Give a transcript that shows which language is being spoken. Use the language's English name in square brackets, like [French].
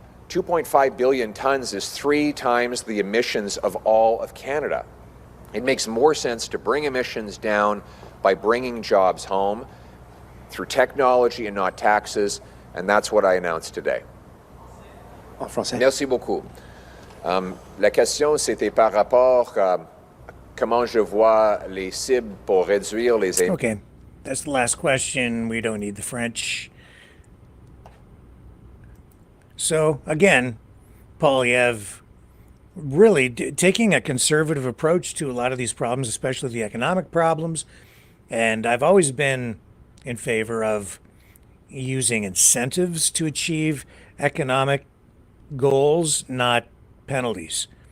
[English] 2.5 billion tons is 3 times the emissions of all of Canada. It makes more sense to bring emissions down by bringing jobs home through technology and not taxes, and that's what I announced today. [French] En français. Merci beaucoup. La question, c'était par rapport à comment je vois les cibles pour réduire les émissions. [English] Okay, that's the last question. We don't need the French. So, again, Polyev really taking a conservative approach to a lot of these problems, especially the economic problems. And I've always been in favor of using incentives to achieve economic goals, not penalties.